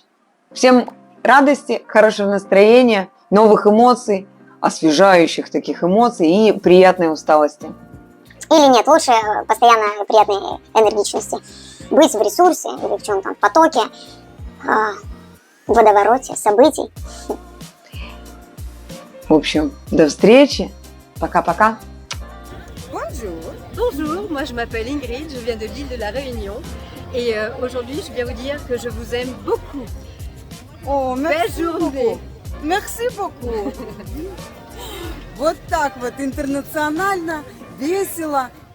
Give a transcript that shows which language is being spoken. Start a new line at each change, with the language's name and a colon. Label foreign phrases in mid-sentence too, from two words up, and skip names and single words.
Russian: Всем радости, хорошего настроения, новых эмоций, освежающих таких эмоций и приятной усталости. Или нет, лучше постоянно приятной энергичности. Быть в ресурсе или в чем-то потоке, в водовороте событий. В общем, до встречи. Пока-пока.
French: Bonjour, moi je m'appelle Ingrid, je viens de l'île de la Réunion et aujourd'hui je viens vous dire que je vous aime beaucoup. О, Belle journée. Merci beaucoup.
Russian: Вот так вот интернационально, весело.